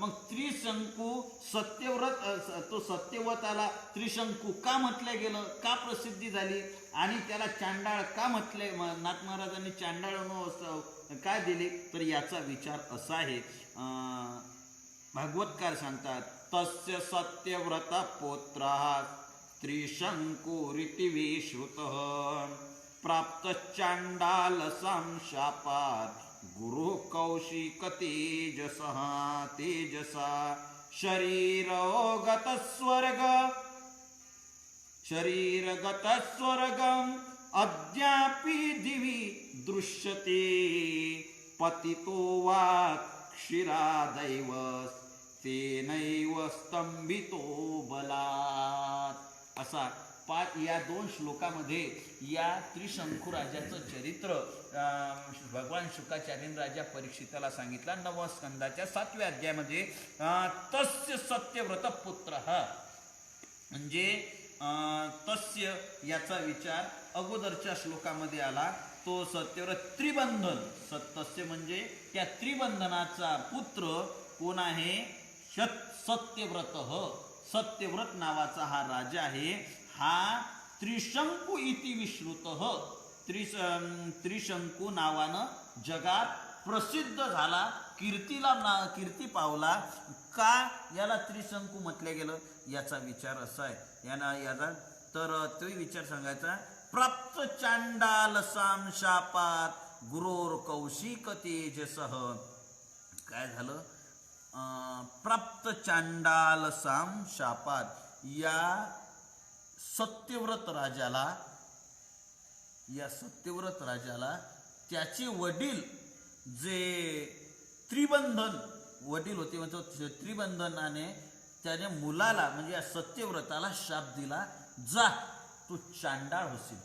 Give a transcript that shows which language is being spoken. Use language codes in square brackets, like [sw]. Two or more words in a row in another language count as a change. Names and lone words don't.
[mr] मग त्रिशंकू सत्यव्रत, तो सत्यव्रताला त्रिशंकू का म्हटलं गेलं, का प्रसिद्धी झाली, आणि त्याला चांडाळ का म्हटले, नाथ महाराजांनी चांडाळ काय दिले, तर याचा विचार असा आहे. भागवतकार सांगतात, [sa] तस्य सत्यव्रत पौत्रः त्रिशंकुरिति विश्रुतः प्राप्त चांडाल संशापात् गुरु कौशिक तेजसा शरीरगत स्वर्गम अद्यापि दिवि दृश्यते पतितो वा क्षीरादैव तेनैव स्तंभितो बलात्. [mr] असा या 2 श्लोकामध्ये या त्रिशंकू राजाचं चरित्र भगवान शुकाचार्य राजा परीक्षिताला सांगितलं. 9व्या स्कंदाच्या 7व्या अध्यायामध्ये [sa] तस्य सत्यव्रत पुत्र, [mr] म्हणजे तस्य याचा विचार अगोदरच्या श्लोकामध्ये आला. तो सत्यव्रत त्रिबंधन, तस्य म्हणजे त्या त्रिबंधनाचा पुत्र कोण आहे, सत्यव्रत नावाचा हा राजा आहे. हा [sa] त्रिशंकू इति विश्रुतः, [mr] त्रिशंकू नावानं जगात प्रसिद्ध झाला, कीर्ती पावला. का याला त्रिशंकू म्हटलं गेलं, याचा विचार असा आहे. याचा तर तो विचार सांगायचा. [sa] प्राप्त चांडाल शापात गुरोर कौशिक तेजसः. [mr] काय झालं, [sa] प्राप्त चांडाल शापात, [mr] या सत्यव्रत राजाला त्याचे वडील जे त्रिबंधन वडील होते, म्हणजे त्रिबंधनाने त्याने मुलाला म्हणजे या सत्यव्रताला शाप दिला, जा तू चांडाळ होशील.